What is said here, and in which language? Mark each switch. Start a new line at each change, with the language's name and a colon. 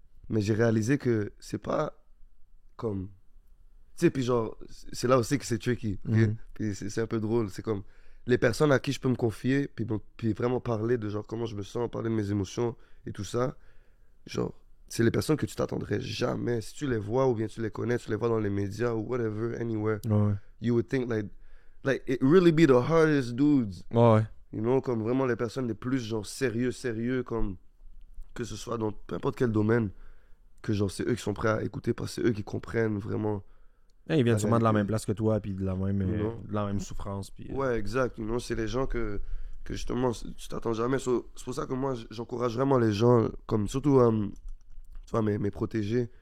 French: Mais j'ai réalisé que c'est pas comme. Tu sais, puis genre, c'est là aussi que c'est tricky. Ok? Mhm. Puis c'est un peu drôle. C'est comme les personnes à qui je peux me confier, puis vraiment parler de genre comment je me sens, parler de mes émotions et tout ça. Genre, c'est les personnes que tu t'attendrais jamais. Si tu les vois ou bien tu les connais, tu les vois dans les médias ou
English: whatever, anywhere,
French: ouais.
English: you would think like it really be the hardest dudes.
French: Ouais. Comme vraiment les personnes les plus genre sérieux, comme que ce soit dans peu importe quel domaine, que genre c'est eux qui sont prêts à écouter parce que c'est eux qui comprennent vraiment. Ils viennent La sûrement de la vérité. même place que toi, puis de la même, Non. de la même souffrance. Puis, Ouais, exact. C'est les gens que justement tu t'attends jamais. C'est pour ça que moi j'encourage vraiment les gens, comme surtout tu vois, mes protégés